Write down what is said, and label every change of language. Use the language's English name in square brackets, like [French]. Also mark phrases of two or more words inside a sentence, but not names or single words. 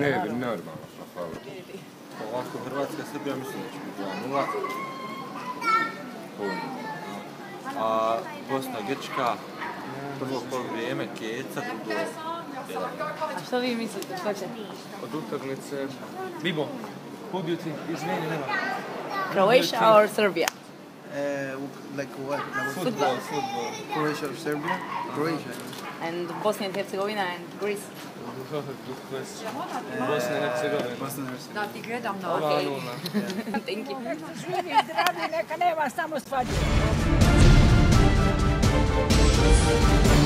[Bosnian] Ne bi, normalno, hvala. Ovako Hrvatska, Srbija mislim da će biti 2-0. A Bosna, Grčka, prvo polovrijeme, Keca, drugo... A što vi mislite, što će? Od utakmice... [English] Bibo, who do you think? [Bosnian] Izmeni, nema. [English] Croatia or Serbia? Like what? Football. Croatia or Serbia? Croatia. And Bosnia and Herzegovina and Greece? [Bosnian] Bosna i Hercegovina. Da ti gledam na [English] Okay. Thank you. [Bosnian] Živi, zdravi, neka nema samo svađe.